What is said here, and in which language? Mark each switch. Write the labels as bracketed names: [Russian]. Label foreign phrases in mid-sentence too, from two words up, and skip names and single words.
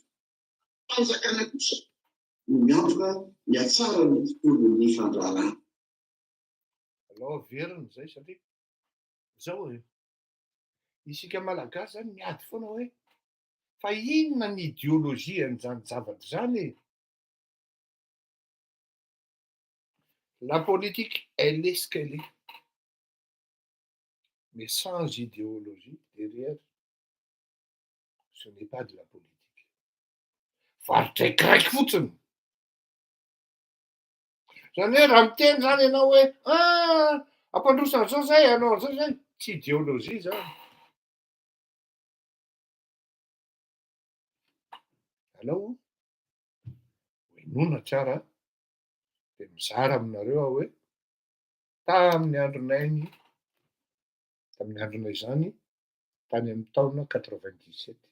[Malagasy] Fanjakana kosa no miantoka ny atsara ny tontolon'ny fandraharana. Alao verina zay satria zao hoe isika malagasy zany miady foana hoe fa inona ny idéologie an'izany zavatra zany e? [French] La politique, elle est ce qu'elle est. Mais sans idéologie derrière, ce n'est pas de la politique. [Malagasy] Varotra ikraiky fotsiny. Zany hoe raha miteny zany ianao hoe ampandrosana zao zay anao an'izao zay tsy idéologie zany. Alao hoenona tsara dia mizara aminareo aho hoe tamin'ny andronay tamin'ny andronay zany tany amin'ny taona 97.